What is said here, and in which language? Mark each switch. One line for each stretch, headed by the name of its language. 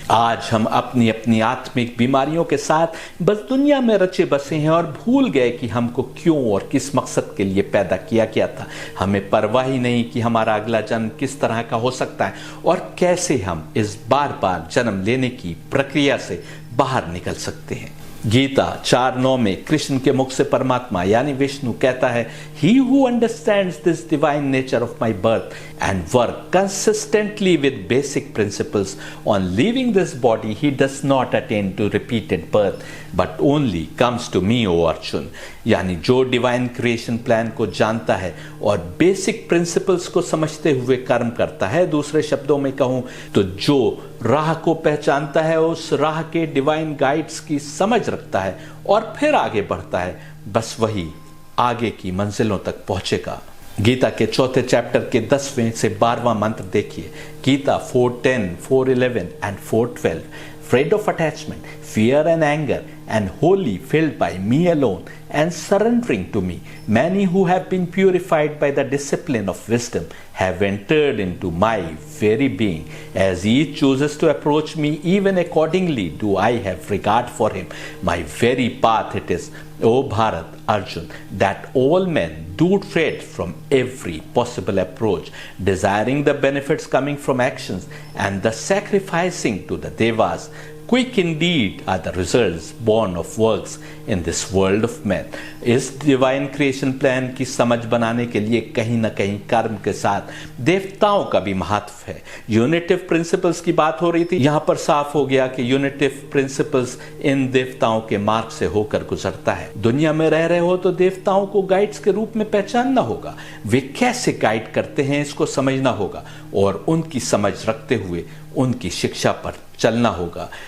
Hindi: आज हम अपनी अपनी आत्मिक बीमारियों के साथ बस दुनिया में रचे बसे हैं और भूल गए कि हमको क्यों और किस मकसद के लिए पैदा किया गया था। हमें परवाह ही नहीं कि हमारा अगला जन्म किस तरह का हो सकता है और कैसे हम इस बार बार जन्म लेने की प्रक्रिया से बाहर निकल सकते हैं। गीता 4:9 में कृष्ण के मुख से परमात्मा यानी विष्णु कहता है,
English: He who understands this divine nature of my birth and work consistently with basic principles on leaving this body, he does not attain to repeated birth, but only comes to me, O Arjun।
Hindi: यानी जो
English: divine creation plan
Hindi: को जानता है और
English: basic principles
Hindi: को समझते हुए कर्म करता है, दूसरे शब्दों में कहूं तो जो राह को पहचानता है, उस राह के
English: divine guides
Hindi: की समझ रखता है और फिर आगे बढ़ता है, बस वही आगे की मंजिलों तक पहुंचेगा। गीता के चौथे चैप्टर के 10वें से 12वां मंत्र देखिए। Gita 4:10, 4:11 and 4:12।
English: Afraid of attachment, fear and anger, and wholly filled by me alone, and surrendering to me, many who have been purified by the discipline of wisdom have entered into my very being. As each chooses to approach me, even accordingly do I have regard for him. My very path it is, O Bharat Arjun, that all men do tread from every possible approach, desiring the benefits coming from actions and the sacrificing to the devas. Quick indeed are the results born of works in this world of men।
Hindi: इस
English: divine creation plan
Hindi: की समझ बनाने के लिए कहीं ना कहीं कर्म के साथ देवताओं का भी महत्व है।
English: unitive principles
Hindi: की बात हो रही थी, यहां पर साफ हो गया कि यूनिटिव प्रिंसिपल्स इन देवताओं के मार्ग से होकर गुजरता है। दुनिया में रह रहे हो तो देवताओं को गाइड्स के रूप में पहचानना होगा, वे कैसे गाइड करते हैं इसको समझना होगा और उनकी समझ रखते हुए उनकी शिक्षा पर चलना होगा।